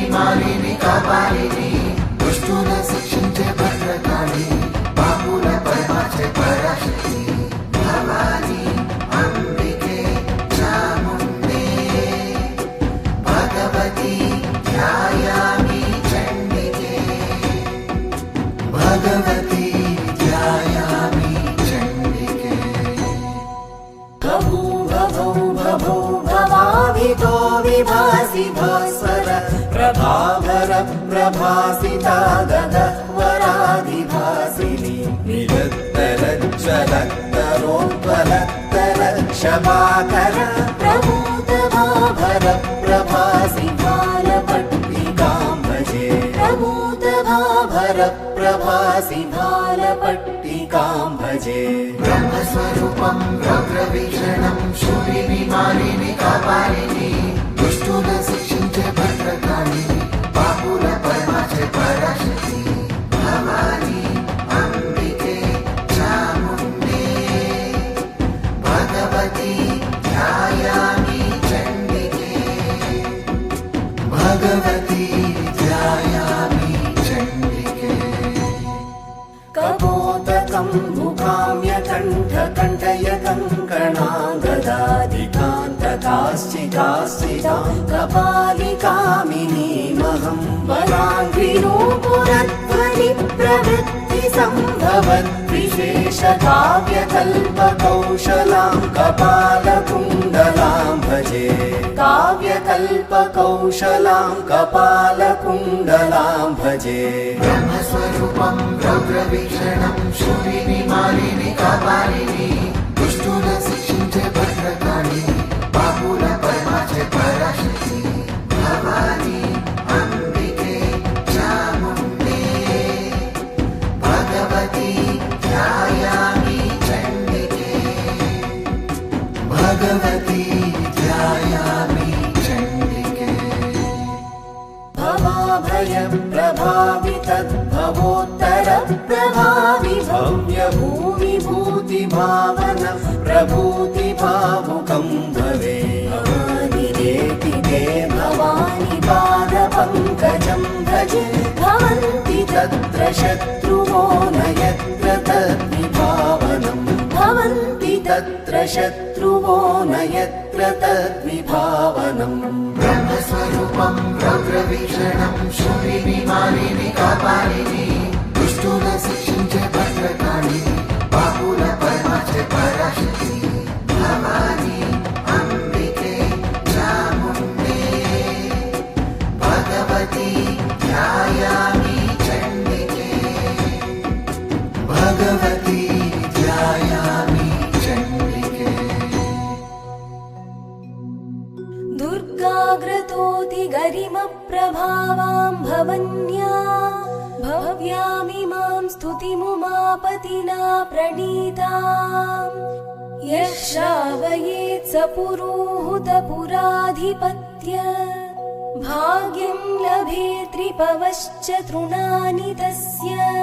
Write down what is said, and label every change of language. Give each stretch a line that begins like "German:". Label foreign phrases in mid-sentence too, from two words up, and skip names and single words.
Telugu: మాలిని కాపాలిని దుష్టుల శిక్షించే భద్రకాళి పాపుల పరమాచే పరాశక్తి భవాని అంబికే చాముండే
Sanskrit: భగవతి ధ్యాయామి చండికే భగవతి ధ్యాయామి చండికే भवो भवाभितो विभासि भास्वर प्रभावर प्रभासिता गगह्वराधिभासिनी निरुत्तरज्ज्वलत्तरोत्पलत्तरक्षभाकर प्रभूतभाभर प्रभासि भालपट्टिकां भजे प्रभूतभाभर प्रभासि भालपट्टिकां भजे
Telugu: బ్రహ్మస్వరూపం రౌద్రవీక్షణం శూలిని మాలిని కాపాలిని దుష్టుల శిక్షించే భద్రకాళి పాపుల పరమాచే పరాశక్తి భవాని అంబికే చాముండే
Sanskrit: భగవతి ధ్యాయామి చండికే భగవతి ధ్యాయామి చండికే कपोतकं मुखाम्यकण्ठकण्ठय कङ्कणागदादिकान्तकाश्चिकाश्चितां कपालिकामिनीमहं वराङ्घ्रिणोपुरध्वनिप्रवृत्तिसम्भवद्विशेषकाव्यकल्पकौशलां कपालकुण्डलां भजे काव्यकल्पकौशलां कपालकुण्डलां भजे
Telugu: బ్రహ్మస్వరూపం రౌద్రవీక్షణం శూలిని మాలిని కాపాలిని దుష్టుల శిక్షించే భద్రకాళి పాపుల పరమాచే పరాశక్తి భవాని అంబికే చాముండే
Sanskrit: భగవతి ధ్యాయామి చండికే భగవతి ధ్యాయామి చండికే भवाभय प्रभावि तद्भवोत्तर प्रभावि भव्य भूमि भूति भावन प्रभूति भावुकं भवे भवानि रेति ते भवानि पाद पंकजं भजे भवन्ति तत्र शत्रुवो न यत्र तद्विभावनं भवन्ति तत्र शत्रुवो न यत्र तद्विभावनम्
Telugu: బ్రహ్మస్వరూపం రౌద్రవీక్షణం శూలిని మాలిని కాపాలిని దుష్టుల శిక్షించే భద్రకాళి పాపుల పరమాచే పరాశక్తి భవాని అంబికే చాముండే
Sanskrit: భగవతి ధ్యాయామి చండికే భగవతి ధ్యాయామి చండికే दुर्गाग्रतोति गरिमप्रभावां भवन्या भव्यामिमां स्तुतिमुमापतिना प्रणीताम् यः श्रावयेत् स पुरोहुतपुराधिपत्य भाग्यं लभेत्रिपवश्च तृणानि तस्य